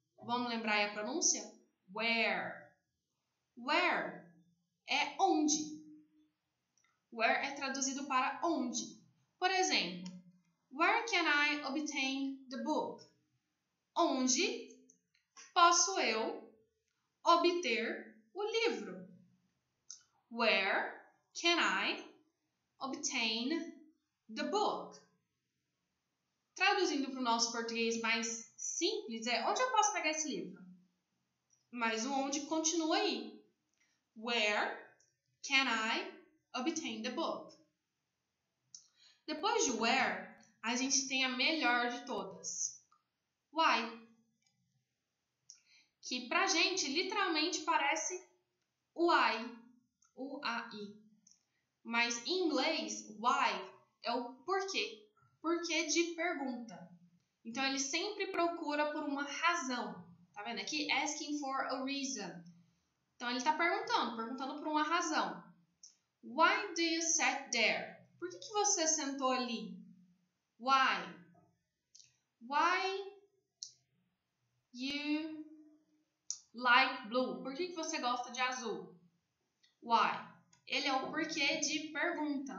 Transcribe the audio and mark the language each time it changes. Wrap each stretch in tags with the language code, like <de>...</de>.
<pt>Vamos lembrar aí a pronúncia? Where. Where é onde. Where é traduzido para onde. Por exemplo,</pt> <en>where can I obtain the book?</en> <pt>Onde posso eu obter o livro?</pt> <en>Where can I obtain the book?</en> <pt>Traduzindo para o nosso português mais simples, é onde eu posso pegar esse livro? Mas o onde continua aí.</pt> <en>Where can I obtain the book?</en> <pt>Depois de where, a gente tem a melhor de todas. Why? Que pra gente literalmente parece why, U-A-I. Mas em inglês, why é o porquê. Porquê de pergunta. Então, ele sempre procura por uma razão. Tá vendo?</pt> <en>Aqui, asking for a reason.</en> <pt>Então, ele está perguntando por uma razão.</pt> <en>Why do you sit there?</en> <pt>Por que você sentou ali? Why?</pt> <en>Why you like blue?</en> <pt>Por que você gosta de azul? Why? Ele é o porquê de pergunta.</pt>